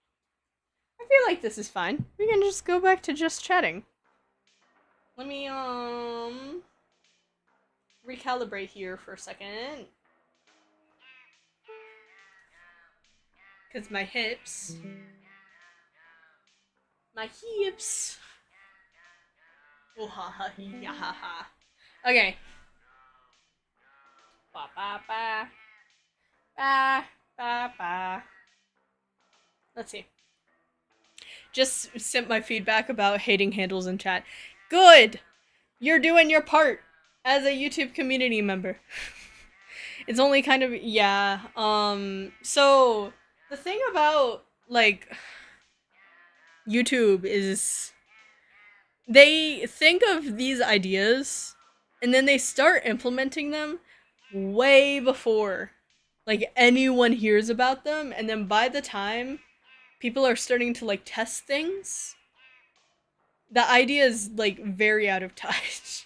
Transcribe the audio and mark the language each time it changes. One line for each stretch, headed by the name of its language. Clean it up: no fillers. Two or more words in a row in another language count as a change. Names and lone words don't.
English: We can just go back to just chatting. Let me recalibrate here for a second. Cause my hips. Oh ha ha ya ha ha. Okay. Ba ba ba. Ba ba ba. Let's see. Just sent my feedback about hating handles in chat. Good! You're doing your part as a YouTube community member. It's only kind of, yeah. So the thing about like YouTube is they think of these ideas and then they start implementing them way before like anyone hears about them, and then by the time people are starting to like test things, the idea is like very out of touch.